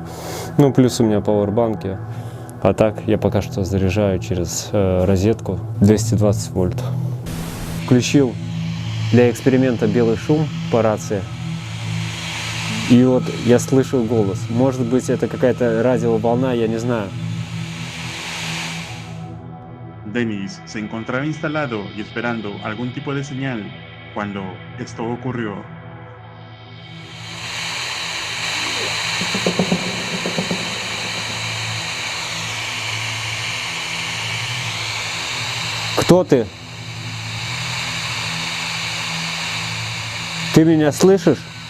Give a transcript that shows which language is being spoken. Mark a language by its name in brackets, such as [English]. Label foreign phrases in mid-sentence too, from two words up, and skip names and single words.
[Russian] Ну, плюс у меня пауэрбанки. А так, я пока что заряжаю через розетку 220 вольт. Включил для эксперимента белый шум по рации. И вот я слышу голос. Может быть, это какая-то радиоволна, я не знаю. [Spanish] Dennis se encontraba instalado y esperando algún tipo de señal cuando esto ocurrió. [Russian] Кто ты? Ты меня слышишь?